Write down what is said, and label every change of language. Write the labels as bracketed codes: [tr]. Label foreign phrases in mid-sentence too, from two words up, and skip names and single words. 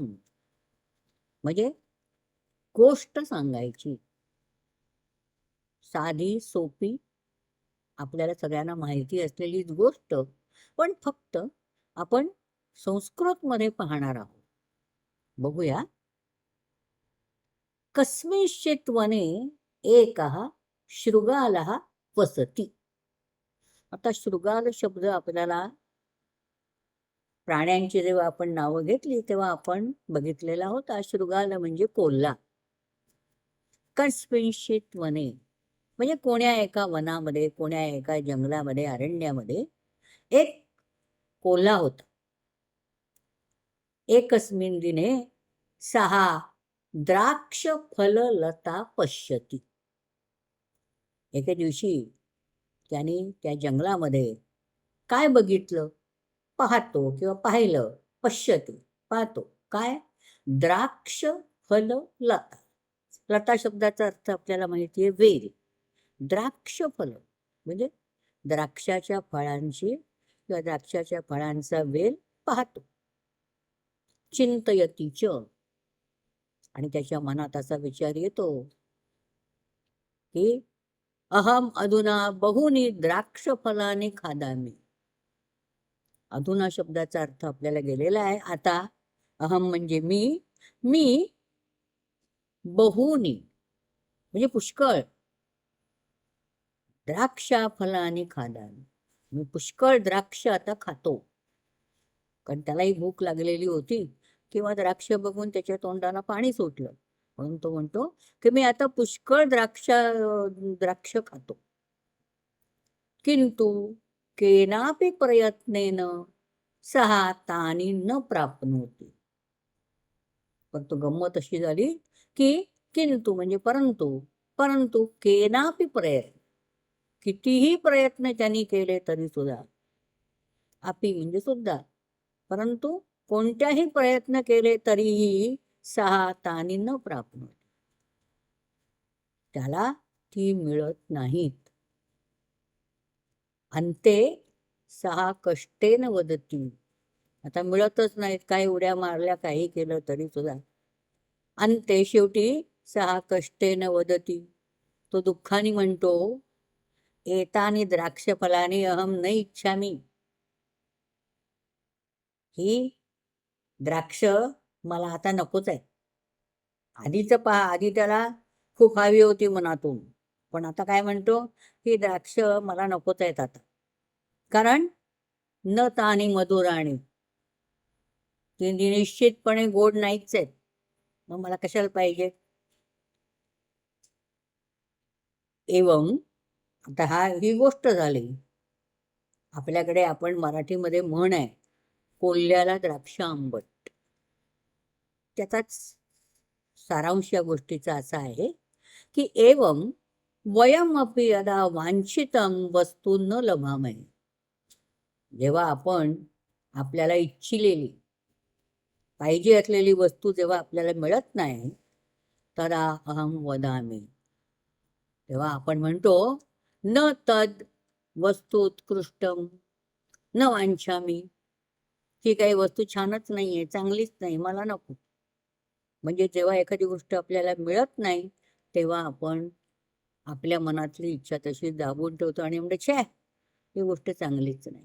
[mr] म्हणजे गोष्ट सांगायची. साधी, सोपी, आपल्याला सगळ्यांना माहिती असलेलीच गोष्ट, पण फक्त आपण संस्कृतमध्ये पाहणार आहोत. बघूया. [sa] कस्मिंश्चित् वने एकः शृगालः वसति. [mr] आता शृगाल शब्द आपल्याला प्राण्यांची जेव्हा आपण नावं घेतली तेव्हा आपण बघितलेला होता. शृगाल म्हणजे कोल्हा. कस्मिंश्चित् वने म्हणजे कोण्या एका वनामध्ये, कोण्या एका जंगलामध्ये, अरण्यामध्ये एक कोल्हा होता. [sa] एकस्मिन् दिने सः द्राक्षफललता पश्यति. [mr] एके दिवशी त्याने त्या जंगलामध्ये काय बघितलं? पाहतो किंवा पाहिलं. पश्यति पाहतो. काय? [sa] द्राक्ष फल लता. [mr] लता शब्दाचा अर्थ आपल्याला माहिती आहे वेल. द्राक्ष फल म्हणजे द्राक्षाच्या फळांची किंवा द्राक्षाच्या फळांचा वेल पाहतो. [sa] चिंतयति च [mr] आणि त्याच्या मनात असा विचार येतो की [sa] अहम अधुना बहुनी द्राक्षफलानी खादामी. [mr] अधुना शब्दाचा अर्थ आपल्याला गेलेला आहे. आता अहम म्हणजे मी बहुनी म्हणजे पुष्कळ, [sa] द्राक्षा फलानी खादामी, [mr] मी पुष्कळ द्राक्ष आता खातो. कारण त्यालाही भूक लागलेली होती किंवा द्राक्ष बघून त्याच्या तोंडाला पाणी सुटलं, म्हणून तो म्हणतो की मी आता पुष्कळ द्राक्ष खातो. [sa] किंतु केनापि प्रयत्नेन सः तानि न प्राप्नोति. [mr] पण तो गंमत अशी झाली की किंतु म्हणजे परंतु [sa] केनापि प्रयत्न, [mr] कितीही प्रयत्न त्यांनी केले तरी सुद्धा, अपि म्हणजे सुद्धा, परंतु कोणत्याही प्रयत्न केले तरीही [sa] सः तानि न प्राप्नोति, [mr] त्याला ती मिळत नाहीत. [sa] अंते सः कष्टेन वदति. [mr] आता मिळतच नाहीत, काही उड्या मारल्या, काही केलं तरी सुद्धा. [sa] अंते शेवटी सः कष्टेन वदति, [mr] तो दुःखाने म्हणतो [sa] एतानि द्राक्षफलानि अहम न इच्छामि. [mr] ही द्राक्ष मला आता नकोच आहे. आधीच पहा, आधी त्याला खूप हवी होती मनातून, पण आता काय म्हणतो ही द्राक्ष मला नकोच आहेत आता. कारण [sa] न तानी मधुराणी, [mr] ती निश्चितपणे गोड नाहीच आहेत, मग मला कशाला पाहिजे. एवं आता ही गोष्ट झाली. आपल्याकडे आपण मराठीमध्ये म्हण आहे, कोल्ह्याला द्राक्ष आंबट. त्याचाच सारांश या गोष्टीचा असा आहे की [sa] एवं वयमपि यदा वांछितं वस्तू न लभामहे. [mr] जेव्हा आपण आपल्याला इच्छिलेली, पाहिजे असलेली वस्तू जेव्हा आपल्याला मिळत नाही, [sa] तदा अहम वदामि, [mr] तेव्हा आपण म्हणतो [sa] न तद वस्तू उत्कृष्टम न वांछामि. [mr] ही काही वस्तू छानच नाही आहे, चांगलीच नाही, मला नको. म्हणजे जेव्हा एखादी गोष्ट आपल्याला मिळत नाही तेव्हा आपण आपल्या मनातली इच्छा तशी दाबून ठेवतो आणि म्हणतो छे, ही गोष्ट चांगलीच नाही.